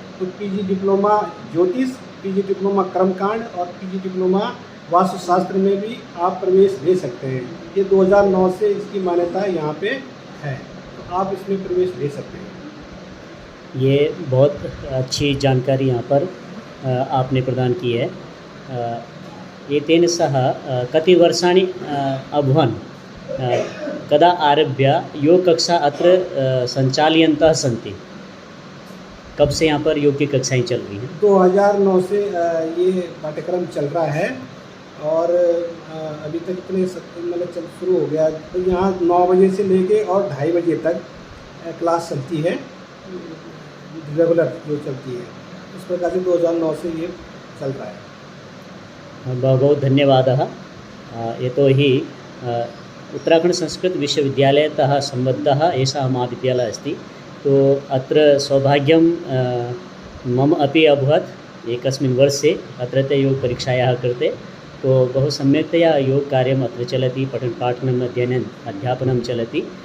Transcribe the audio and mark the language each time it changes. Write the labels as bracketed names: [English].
[Hindi] तो PG diploma ज्योतिष, PG diploma कर्मकांड और पीजी डिप्लोमा वास्तुशास्त्र में भी आप प्रवेश ले सकते हैं। ये 2009 से इसकी मान्यता यहाँ पे है, तो आप इसमें प्रवेश ले सकते हैं। ये बहुत अच्छी जानकारी यहाँ पर आपने प्रदान की है। [Sanskrit] एतेन सह कति वर्षाणि अभवन्, कदा आरभ्य योग कक्षा अत्र संचाल्यन्तः सन्ति? [Hindi] कब से यहाँ पर योग की कक्षाएं चल रही हैं? 2009 से ये पाठ्यक्रम चल रहा है और अभी तक इतने मतलब शुरू हो गया। तो यहाँ 9 बजे से लेके और 2:30 बजे तक क्लास चलती है, रेगुलर जो चलती है। इस प्रकार से 2009 से ये चल रहा है। बहुत बहुत धन्यवादः। [Sanskrit] यतोहि उत्तराखण्ड संस्कृत विश्वविद्यालयतः सम्बद्धः एषः महाविद्यालयः अस्ति। तो अत्र सौभाग्यं मम अपि अभवत् एकस्मिन् वर्षे अत्रत्य योगपरीक्षायाः कृते। तो बहु सम्यक्तया योगकार्यम् अत्र चलति, पठनपाठनम् अध्ययनम् अध्यापनं चलति।